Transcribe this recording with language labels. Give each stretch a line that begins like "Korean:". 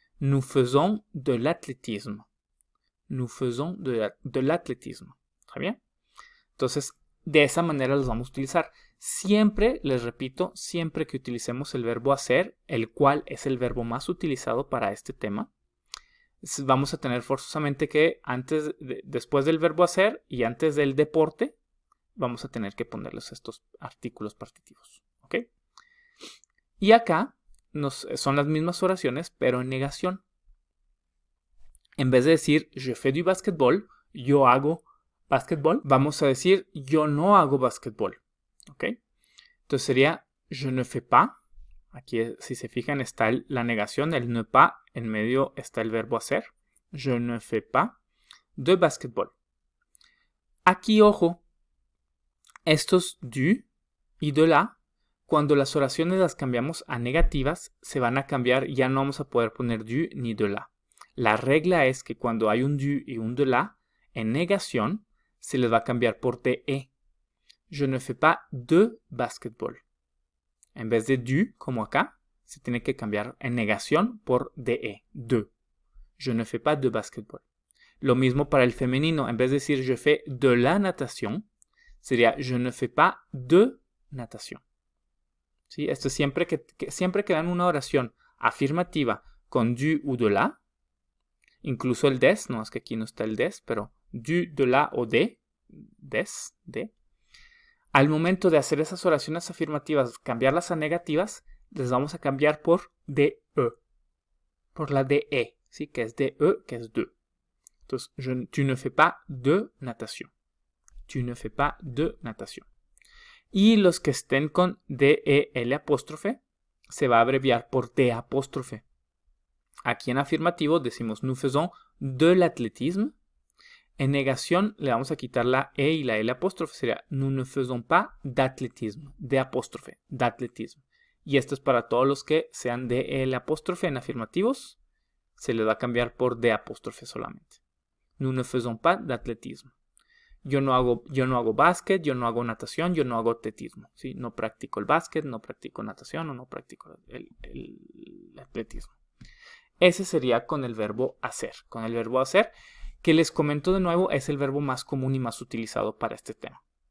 French: Nous faisons de l'athlétisme. Nous faisons de l'athlétisme.
Spanish: ¿Está bien? Entonces, de esa manera los vamos a utilizar. Siempre, les repito, siempre que utilicemos el verbo hacer, el cual es el verbo más utilizado para este tema, vamos a tener forzosamente que después del verbo hacer y antes del deporte, vamos a tener que ponerles estos artículos partitivos. ¿Ok? Y acá son las mismas oraciones, pero en negación. En vez de decir
French: je fais du basketball,
Spanish: yo hago basketball, vamos a decir yo no hago basketball. ¿Ok? Entonces sería
French: je ne fais pas.
Spanish: Aquí, si se fijan, está la negación, el ne pas. En medio está el verbo hacer.
French: Je ne fais pas de basketball.
Spanish: Aquí, ojo, estos du y de la, cuando las oraciones las cambiamos a negativas, se van a cambiar, ya no vamos a poder poner du ni de la. La regla es que cuando hay un du y un de la, en negación, se les va a cambiar por de.
French: Je ne fais pas de basketball.
Spanish: En vez de du, como acá, se tiene que cambiar en negación por de.
French: Je ne fais pas de basketball.
Spanish: Lo mismo para el femenino. En vez de decir
French: je fais de la natation,
Spanish: sería
French: je ne fais pas de natation.
Spanish: ¿Sí? Esto es siempre que dan una oración afirmativa con du o de la, incluso el des, no es que aquí no está el des, pero du, de la o de, des, de. Al momento de hacer esas oraciones afirmativas, cambiarlas a negativas, les vamos a cambiar por de, por la de, ¿sí? Que es de, que es de.
French: Entonces, tu ne fais pas de natation. Tu ne fais pas de natation.
Spanish: Y los que estén con D-E-L apóstrofe, se va a abreviar por D apóstrofe. Aquí en afirmativo decimos
French: nous faisons de l'athlétisme.
Spanish: En negación le vamos a quitar la E y la L apóstrofe.
French: Sería nous ne faisons pas d'athlétisme.
Spanish: De apóstrofe,
French: d'athlétisme.
Spanish: Y esto es para todos los que sean de L apóstrofe en afirmativos. Se les va a cambiar por D apóstrofe solamente.
French: Nous ne faisons pas d'athlétisme.
Spanish: Yo no hago básquet, yo no hago natación, yo no hago atletismo. ¿Sí? No practico el básquet, no practico natación o no practico el atletismo. Ese sería con el verbo hacer. Con el verbo hacer, que les comento de nuevo, es el verbo más común y más utilizado para este tema.